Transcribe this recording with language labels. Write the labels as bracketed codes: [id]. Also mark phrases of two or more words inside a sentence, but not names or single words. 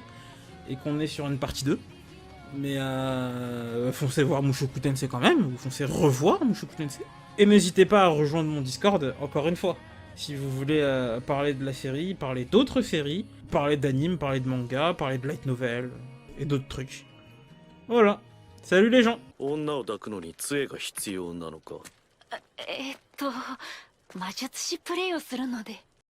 [fr] Et qu'on est sur une partie 2. Mais foncez voir Mushoku Tensei quand même, ou foncez revoir Mushoku Tensei. Et n'hésitez pas à rejoindre mon Discord, encore une fois. Si vous voulez parler de la série, parler d'autres séries, parler d'anime, parler de manga, parler de [en] light novel, [fr] et d'autres trucs. Voilà. Salut les gens. [ja] 女を抱くのに杖が必要なのか。魔術師プレイをするので